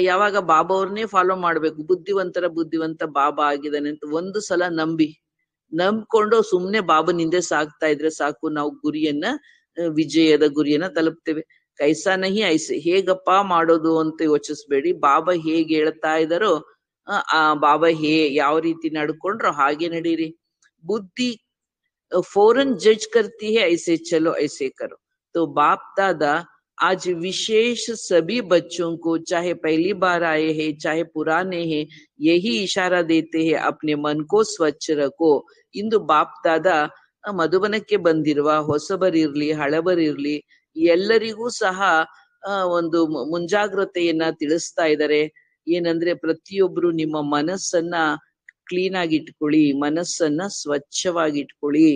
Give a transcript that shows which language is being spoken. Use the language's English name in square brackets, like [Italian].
[Kannada] ಯಾವಾಗ ಬಾಬಾ ಅವ್ರನ್ನೇ ಫಾಲೋ ಮಾಡ್ಬೇಕು, ಬುದ್ಧಿವಂತರ ಬುದ್ಧಿವಂತ ಬಾಬಾ ಆಗಿದ್ದಾನೆ ಅಂತ ಒಂದು ಸಲ ನಂಬ್ಕೊಂಡು ಸುಮ್ನೆ ಬಾಬನ್ ಹಿಂದೆ ಸಾಕ್ತಾ ಇದ್ರೆ ಸಾಕು, ನಾವು ಗುರಿಯನ್ನ, ವಿಜಯದ ಗುರಿಯನ್ನ ತಲುಪ್ತೇವೆ. [Hindi] ಕೈಸಾ ನಹಿ ಐಸೆ, [Kannada] ಹೇಗಪ್ಪ ಮಾಡೋದು ಅಂತ ಯೋಚಿಸ್ಬೇಡಿ. ಬಾಬಾ ಹೇಗೆ ಹೇಳ್ತಾ ಇದಾರೋ ಬಾಬಾ ಯಾವ ರೀತಿ ನಡ್ಕೊಂಡ್ರೋ ಹಾಗೆ ನಡೀರಿ. [Hindi] ಬುದ್ಧಿ फौरन जज करती है, ऐसे चलो ऐसे करो. तो बाप दादा आज विशेष सभी बच्चों को, चाहे पहली बार आए हैं चाहे पुराने हैं, यही इशारा देते हैं, अपने मन को स्वच्छ रखो. [Kannada] इंದು ಬಾಪ್ ದಾದಾ ಮಧುಬನಕ್ಕೆ ಬಂದಿರುವ ಹೊಸಬರಿರ್ಲಿ ಹಳಬರಿರ್ಲಿ ಎಲ್ಲರಿಗೂ ಸಹ ಒಂದು ಮುಂಜಾಗ್ರತೆಯನ್ನ ತಿಳಿಸ್ತಾ ಇದ್ದಾರೆ. ಏನಂದ್ರೆ ಪ್ರತಿಯೊಬ್ರು ನಿಮ್ಮ ಮನಸ್ಸನ್ನ ಕ್ಲೀನ್ ಆಗಿ ಇಟ್ಕೊಳ್ಳಿ, ಮನಸ್ಸನ್ನ ಸ್ವಚ್ಛವಾಗಿ ಇಟ್ಕೊಳ್ಳಿ.